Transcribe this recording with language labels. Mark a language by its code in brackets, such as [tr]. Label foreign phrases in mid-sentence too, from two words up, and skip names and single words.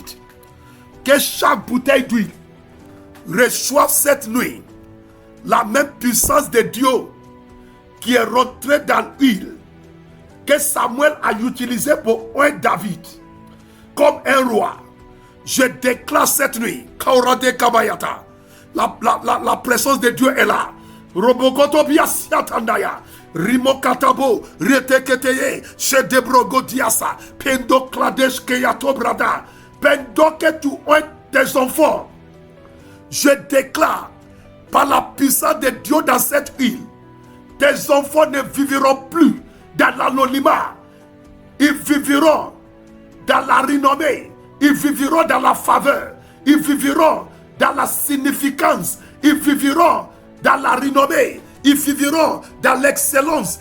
[fr] Que chaque bouteille d'huile reçoive cette nuit la même puissance de Dieu qui est rentrée dans l'huile que Samuel a utilisée pour oindre David comme un roi. Je déclare cette nuit, la présence de Dieu est là. Robogoto biasiatandaya, Rimokatabo, Reteketeye, Shedebrogo diasa, Pendo Kladesh Keyato Brada, Pendo que tu oins tes enfants. Je déclare, par la puissance de Dieu dans cette île, tes enfants ne vivront plus dans l'anonymat. Ils vivront dans la renommée, ils vivront dans la faveur, ils vivront dans la significance, ils vivront dans la renommée, ils vivront dans l'excellence.